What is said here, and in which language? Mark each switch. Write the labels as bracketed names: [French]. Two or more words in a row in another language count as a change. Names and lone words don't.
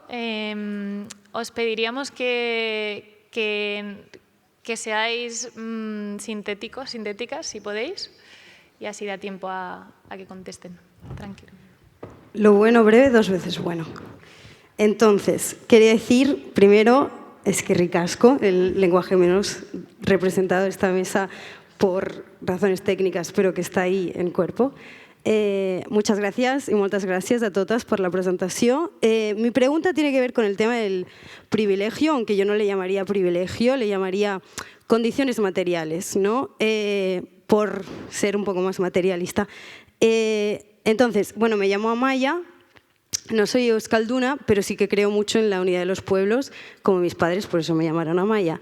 [Spanish] Os pediríamos que seáis sintéticas, si podéis, y así da tiempo a que contesten. Tranquilo. Lo bueno breve, dos veces bueno. Entonces, quería decir, primero, [Basque] eskerrik asko, [Spanish] el lenguaje menos representado en esta mesa por razones técnicas, pero que está ahí en cuerpo. Muchas gracias y [Catalan] moltes gràcies a totes [Spanish] por la presentación. Mi pregunta tiene que ver con el tema del privilegio, aunque yo no le llamaría privilegio, le llamaría condiciones materiales, ¿no? Por ser un poco más materialista. Entonces, bueno, me llamo Amaya, no soy euskalduna, pero sí que creo mucho en la unidad de los pueblos, como mis padres, por eso me llamaron Amaya.